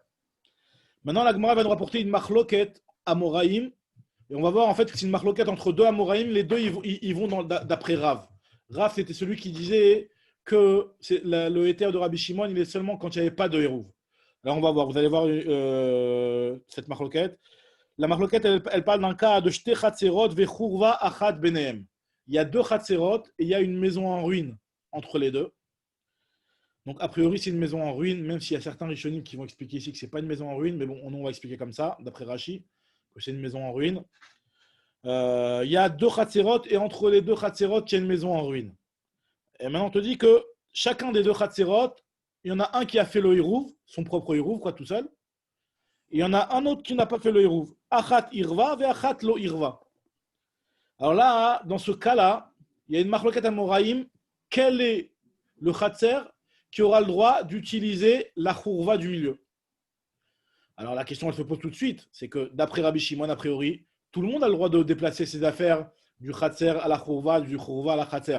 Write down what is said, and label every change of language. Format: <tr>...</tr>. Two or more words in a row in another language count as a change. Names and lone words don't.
<fr>Maintenant, la Gemara va nous rapporter une</fr> <he>מחלוקת אמוראים,</he> <fr>et on va voir en fait que c'est une machloket entre deux Amoraïm, les deux ils vont d'après Rav. Rav, c'était celui qui disait que le héter de Rabbi Shimon, il est seulement quand il n'y avait pas de hérouv. Alors on va voir, vous allez voir cette machloket. La machloket, elle parle d'un cas de</fr> <he>שתי חצרות וחורבה אחת ביניהם.</he> <fr>Il y a deux chatzerot et il y a une maison en ruine entre les deux. Donc a priori, c'est une maison en ruine, même s'il y a certains rishonim qui vont expliquer ici que ce n'est pas une maison en ruine, mais bon, on va expliquer comme ça, d'après Rashi, que c'est une maison en ruine. Il y a deux chatzerot et entre les deux chatzerot, il y a une maison en ruine. Et maintenant, on te dit que chacun des deux chatzerot, il y en a un qui a fait le hirouv, son propre hirouv, quoi, tout seul. Et il y en a un autre qui n'a pas fait le hirouv.</fr> <he>אחת עירבה ואחת לא עירבה.</he> <fr>Alors là, dans ce cas-là, il y a une</fr> <he>מחלוקת אמוראים.</he> <fr>Quel est le chatser qui aura le droit d'utiliser la chourva du milieu? Alors la question, elle se pose tout de suite. C'est que d'après Rabbi Shimon, a priori, tout le monde a le droit de déplacer ses affaires du chatser à la chourva, du chourva à la chatser.</fr>